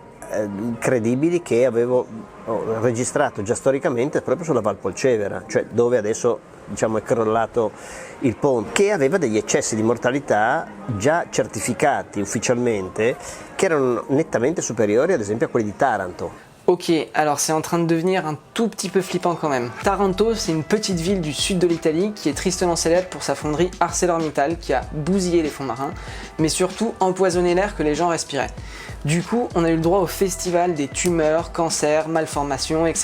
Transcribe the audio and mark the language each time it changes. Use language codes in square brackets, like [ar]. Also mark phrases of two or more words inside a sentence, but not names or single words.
[it] credibili che avevo registrato già storicamente proprio sulla Val Polcevera, cioè dove adesso diciamo è crollato il ponte, che aveva degli eccessi di mortalità già certificati ufficialmente che erano nettamente superiori ad esempio a quelli di Taranto. [fr] Ok, alors c'est en train de devenir un tout petit peu flippant quand même. Taranto, c'est une petite ville du sud de l'Italie qui est tristement célèbre pour sa fonderie ArcelorMittal qui a bousillé les fonds marins, mais surtout empoisonné l'air que les gens respiraient. Du coup, on a eu le droit au festival des tumeurs, cancers, malformations, etc.